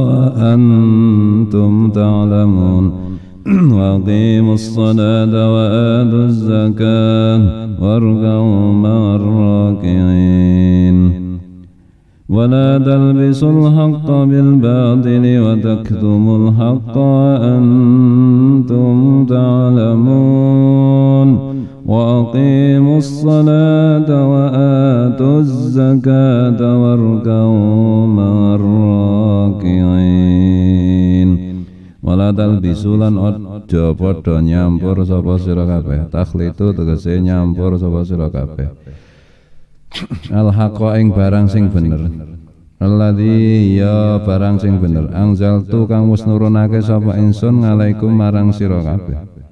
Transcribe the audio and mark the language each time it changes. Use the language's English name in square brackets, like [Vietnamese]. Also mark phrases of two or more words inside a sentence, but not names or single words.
[Arabic] وأنتم تعلمون وأقيموا الصلاة وآتوا الزكاة واركعوا مع الراكعين ولا تلبسوا الحق بالباطل وتكتموا الحق وأنتم تعلمون وأقيموا الصلاة وآتوا الزكاة واركعوا مع الراكعين ولا تلبسوا [Javanese] lan aja padha nyampur sapa sira kabeh takhlitu tegese nyampur sapa sira kabeh [Arabic] al haqa [Javanese] ing barang sing bener alladzi ya barang sing bener anzaltu kang wis nurunake sapa ingsun ngalaikum marang sira kabeh